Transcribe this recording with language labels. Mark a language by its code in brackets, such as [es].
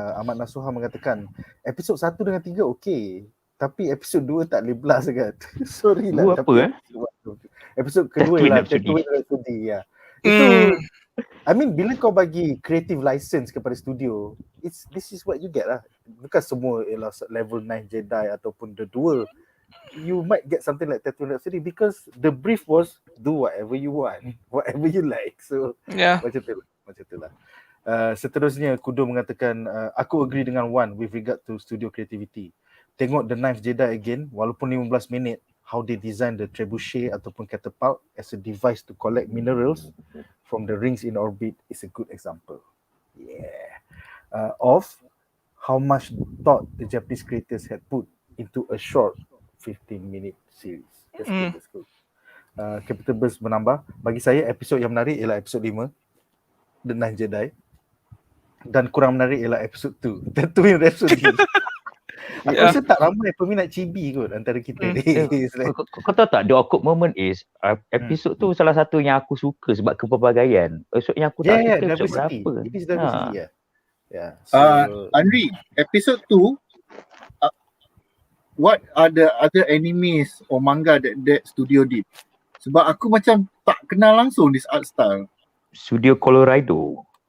[ms] Ahmad Nasuha mengatakan, episod 1 dengan 3 okey, tapi episod 2 tak boleh blast kan. Sorry lah. Dua apa Episod kedua lah, episod ya. Itu, [en] I mean, [ms] bila kau bagi creative license kepada studio, [en] this is what you get [ms] lah. Bukan semua ialah level 9 Jedi ataupun the duel. [en] You might get something like Tattoo Rhapsody because the brief was do whatever you want, whatever you like. [ms] So macam tu lah. Seterusnya Kudo mengatakan aku agree dengan Wan [en] with regard to studio creativity. [ms] Tengok [en] The Ninth Jedi again, [ms] walaupun 15 minit, [en] how they design the trebuchet [ms] ataupun [en] catapult as a device to collect minerals from the rings in orbit is a good example. Of how much thought the Japanese creators had put into a short 15-minute series. That's good. [ms] Capital Burst menambah, bagi saya episod yang menarik ialah episod 5, The Ninth Jedi, dan kurang menarik ialah episod 2, Tatooine Rhapsody. Aku rasa tak ramai peminat chibi kot antara kita ni. Kau tahu tak, [en] the awkward moment is [ms] episod tu salah satu yang aku suka sebab kepelbagaian. Episod yang aku tak suka episod berapa. [en] It is diversity. So, Anri, episod 2, what are the other animes or manga that studio did? [ms] Sebab aku macam tak kenal langsung [en] this art style. Studio Colorado.